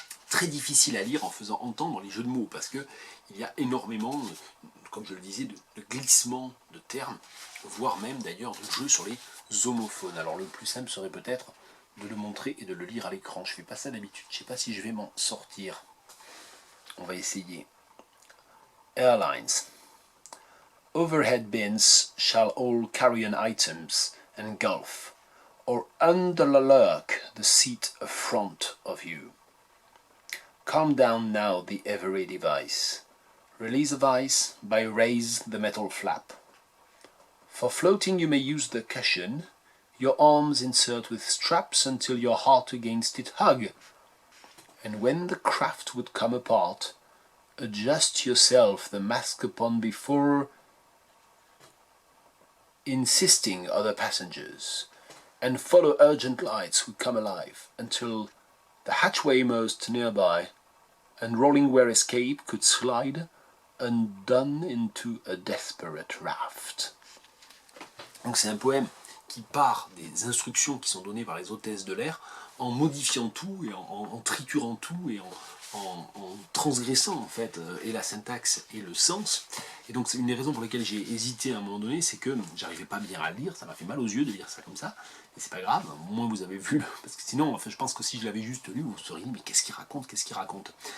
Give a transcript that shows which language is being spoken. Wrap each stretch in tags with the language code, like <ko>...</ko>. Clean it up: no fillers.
<fr>Très difficile à lire en faisant entendre les jeux de mots, parce qu'il y a énormément, comme je le disais, de glissements de termes, voire même d'ailleurs de jeux sur les homophones. Alors le plus simple serait peut-être de le montrer et de le lire à l'écran. Je ne fais pas ça d'habitude, je ne sais pas si je vais m'en sortir. On va essayer. Airlines.</fr> <en>Overhead bins shall all carry an items engulf, or under lurk the seat front of you. Calm down now the every device. Release of ice by raise the metal flap. For floating you may use the cushion, your arms insert with straps until your heart against it hug. And when the craft would come apart, adjust yourself the mask upon before insisting other passengers, and follow urgent lights who come alive until the hatchway most nearby, and rolling where escape could slide, undone into a desperate raft.</en> <fr>Donc c'est un poème qui part des instructions qui sont données par les hôtesses de l'air, en modifiant tout et en triturant tout et en transgressant en fait et la syntaxe et le sens. Et donc c'est une des raisons pour lesquelles j'ai hésité à un moment donné, c'est que j'arrivais pas bien à le lire, ça m'a fait mal aux yeux de lire ça comme ça, et c'est pas grave, au moins vous avez vu, parce que sinon enfin, je pense que si je l'avais juste lu, vous seriez dit mais qu'est-ce qu'il raconte.</fr>